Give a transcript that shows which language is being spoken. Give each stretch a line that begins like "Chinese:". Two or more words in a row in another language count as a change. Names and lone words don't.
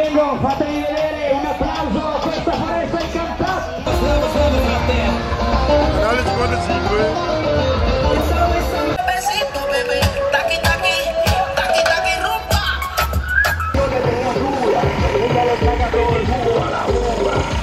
Italian: Fratelli Vedere, un applauso a questa foresta incantata. Canale 55.
Spanish: Besito, bebé, taqui, taqui, taqui, taqui, rumba. Ella le saca todo el jugo a la uva.